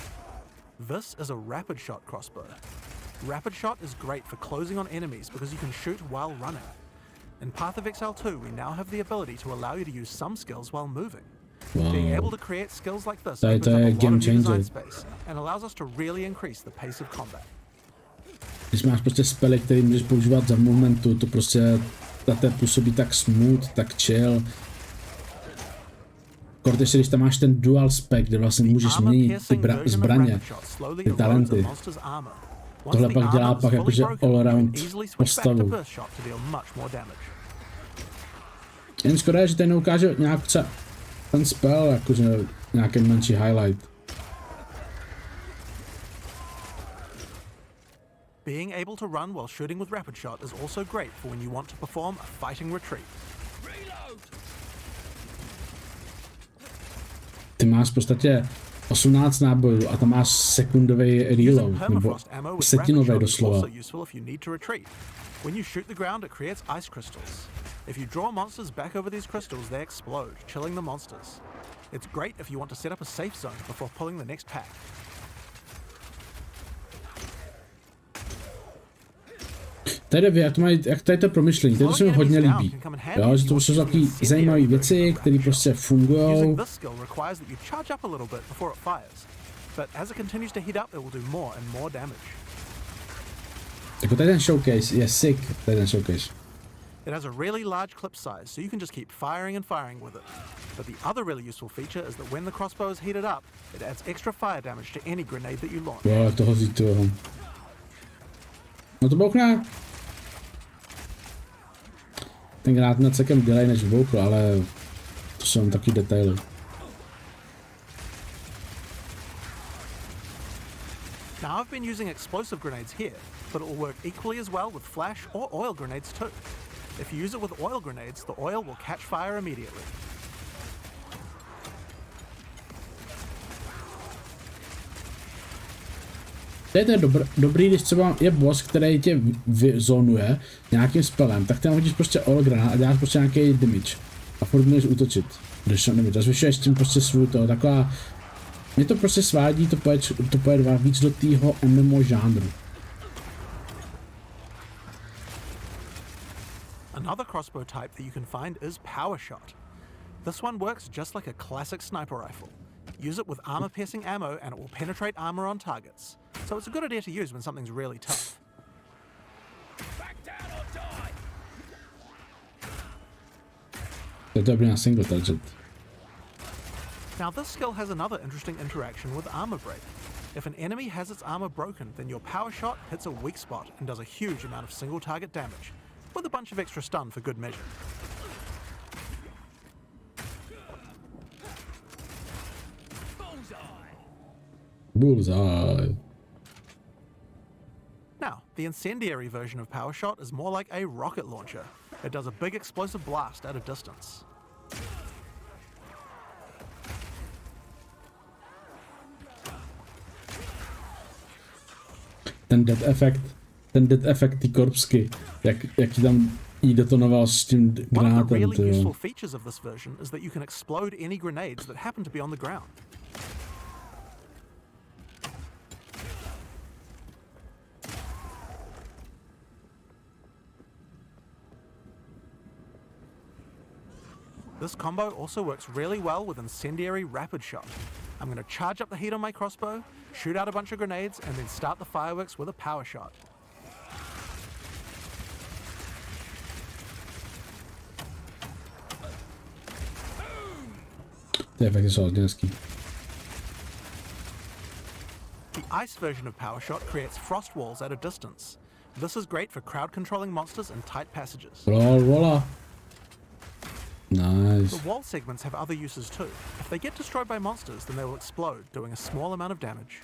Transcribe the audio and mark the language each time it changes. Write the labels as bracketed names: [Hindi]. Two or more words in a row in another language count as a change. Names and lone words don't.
[English] This is a rapid shot crossbow. Rapid shot is great for closing on enemies because you can shoot while running. In Path of Exile 2, we now have the ability to allow you to use some skills while moving. Wow. Being able to create skills like this opens up a lot of new design space and allows us to really increase the pace of combat. [Czech] Když máš prostě spely, který můžeš používat za momentu, to prostě na té působí tak smooth, tak chill. Když když tam máš ten [English] dual spec, [Czech] kde vlastně můžeš měnit ty zbraně, ty talenty. Tohle pak dělá pak jakože [English] all around [Czech] postavu. Jen skoro je, že ten ukáže nějak ten spell, jakože nějaký menší highlight. [English] Being able to run while shooting with rapid shot is also great for when you want to perform a fighting retreat. [Czech] Ty máš v podstatě 18 nábojů a tam máš sekundový reload, nebo setinový doslova. [English] When you shoot the ground, it creates ice crystals. If you draw monsters back over these crystals, they explode, chilling the monsters. It's great if you want to set up a safe zone before pulling the next pack. [Czech] Tady jak tady to promyšlení, to se mi hodně líbí. Jo, že to jsou takové zajímavé věci, které prostě fungují. Jako tady ten showcase je sick, tady ten showcase. [English] It has a really large clip size, so you can just keep firing and firing with it. But the other really useful feature is that when the crossbow is heated up, it adds extra fire damage to any grenade that you launch. [Czech] Jo, to hozí toho. No to bouchne. Ten granát na celkem dělej než vbouchl, ale to jsou taky detaily. [English] Now I've been using explosive grenades here, but it will work equally as well with flash or oil grenades too. If you use it with oil grenades, the oil will catch fire immediately. [Czech] To je dobrý, když třeba je boss, který tě vyzonuje nějakým spelem, tak tam hodíš prostě oil granát a děláš prostě nějaký damage. A furt můžeš útočit. Když nevím, zvyšuješ tím prostě svůj to, taková... Mě to prostě svádí, to pojede víc do tého MMO žánru. [English] Another crossbow type that you can find is power shot. This one works just like a classic sniper rifle. Use it with armor-piercing ammo and it will penetrate armor on targets. So it's a good idea to use when something's really tough. [Czech] To je dobrý na [English] single target. Now this skill has another interesting interaction with armor break. If an enemy has its armor broken, then your power shot hits a weak spot and does a huge amount of single target damage, with a bunch of extra stun for good measure. Bullseye. Now, the incendiary version of power shot is more like a rocket launcher. It does a big explosive blast at a distance. [Czech] Ten [English] dead effect, [Czech] ty korpsky, jak ti tam jí detonoval s tím granátem. [English] One of the really useful features of this version is that you can explode any grenades that happen to be on the ground. This combo also works really well with incendiary rapid shot. I'm going to charge up the heat on my crossbow, shoot out a bunch of grenades, and then start the fireworks with a power shot. [Czech] Ty efekty jsou hodně hezký. [English] The ice version of power shot creates frost walls at a distance. This is great for crowd controlling monsters in tight passages. Rolla. Nice. The wall segments have other uses too. If they get destroyed by monsters, then they will explode, doing a small amount of damage.